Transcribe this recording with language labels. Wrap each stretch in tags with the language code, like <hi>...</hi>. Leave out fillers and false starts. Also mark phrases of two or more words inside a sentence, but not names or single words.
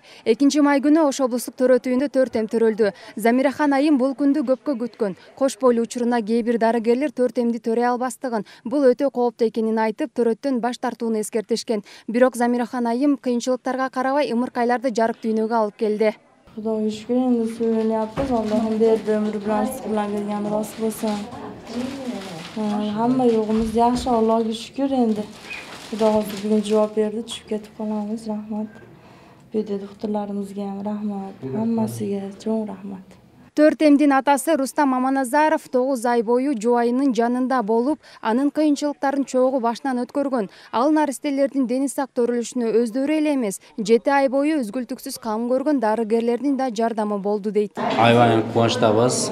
<ky>2 май күнү Ош облустук төрөтүүндө 4 төрөлдү. Замирахан айым бул күндү көпкө күткөн. Кош бойлуу учуруна кээ бир дарыгерлер 4 төрөй албастыгын, бул өтө кооптуу экенин айтып, төрөттөн баш тартууну эскертишкен. Бирок Замирахан айым кыйынчылыктарга карабай умуркайларды жарык дүйнөгө алып келди.</ky> <uz>Xudoga shukr, endi so'rayapmiz. Allohim berdi umr bilan siz bilan kelgani rost bo'lsin. Hamma yo'g'imiz yaxshi, Allohga shukr endi. Xudo hozir bugun javob berdi, tushib ketib qolamiz. Rahmat. Buyda doktorlarimizga ham rahmat, hammasiga cho'ng rahmat.</uz> <ky>Төртемдин атасы Рустам Маманазаров 9 ай бою жубайынын жанында болуп, анын кыйынчылыктарын чогуу башынан өткөргөн. Ал наристелердин дени сак төрүлүшүнө өздөрү эле эмес, 7 ай бою үзгүлтүксүз кам көргөн дарыгерлердин да жардамы болду дейт. Аябай кубанычтабыз.</ky>